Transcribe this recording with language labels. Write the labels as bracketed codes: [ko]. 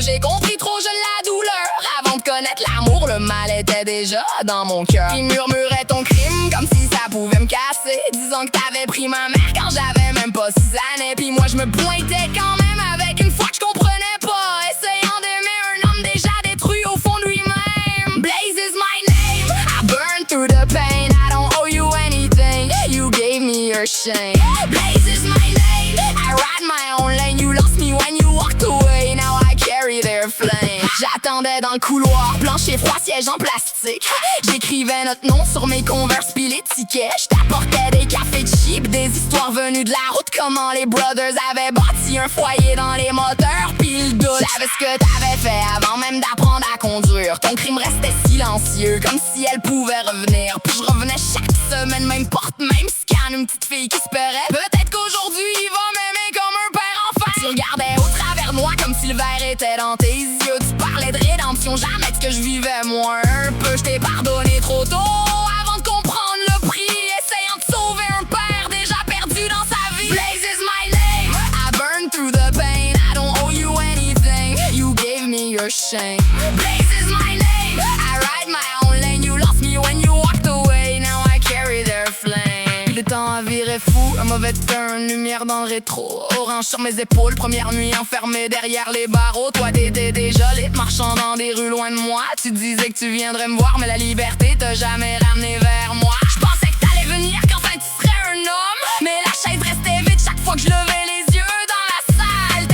[fr] J'ai compris trop jeune la douleur, avant de connaître l'amour, le mal était déjà dans mon cœur. Ils murmuraient ton crime comme si ça pouvait me casser, disant que t'avais pris ma mère quand j'avais même pas 6 années. Puis moi je me pointais quand même avec une foi que je comprenais pas, essayant d'aimer un homme déjà détruit au fond de lui-même. [en] Blaze is my name, I burn through the pain, I don't owe you anything, you gave me your shame. Blaze is my name, I ride my own lane, you lost me when you walked away, now I carry their flame. [fr] J'attendais dans le couloir, plancher froid, siège en plastique. J'écrivais notre nom sur mes Converse pis les tickets. J't'apportais des cafés cheap, des histoires venues de la route. Comment les brothers avaient bâti un foyer dans les moteurs pis le doute. J'savais ce que t'avais fait avant même d'apprendre à conduire. Ton crime restait silencieux, comme si elle pouvait revenir. Puis je revenais chaque semaine, même porte, même scan. Une petite fille qui espérait peut-être qu'aujourd'hui il va m'aimer comme un père enfant. Tu regardais au travers de moi comme si le verre était dans tes yeux. Tu parlais de rédemption, jamais de ce que je vivais moi un peu. Je t'ai pardonné trop tôt avant de comprendre le prix, essayant de sauver un père déjà perdu dans sa vie. [en] Blaze is my name, I burn through the pain, I don't owe you anything, you gave me your shame. Blaze is my name, I ride my own lane, you lost me when you walked away, now I carry their flame. [fr] Le temps a viré fou, un mauvais turn, lumière dans le rétro, orange sur mes épaules, première nuit enfermée derrière les barreaux. Toi t'étais déjà lit, marchant dans des rues loin de moi. Tu disais que tu viendrais me voir, mais la liberté t'a jamais ramené vers moi. Je pensais que t'allais venir qu'enfin tu serais un homme, mais la chaise restait vide chaque fois que je levais les yeux dans la salle.